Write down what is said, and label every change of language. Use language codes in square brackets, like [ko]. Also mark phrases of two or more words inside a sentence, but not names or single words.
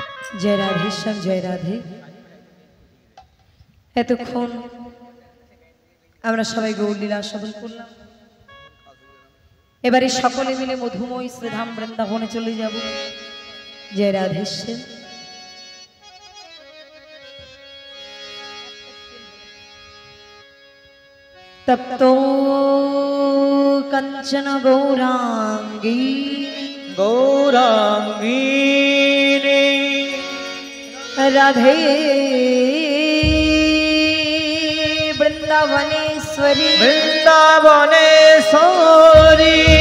[hi] जय राधेश्याम जय राधे। [bn] এতক্ষণ আমরা সবাই গৌরলীলা আস্বাদন করলাম। এবারে সকলে মিলে মধুময় শ্রীধাম বৃন্দাবনে চলে যাব। [sa] জয় রাধেশ্যাম। তপ্তো कंचन गौरांगी गौरांगीनी राधे वृंदावनेश्वरी वृंदावनेश्वरी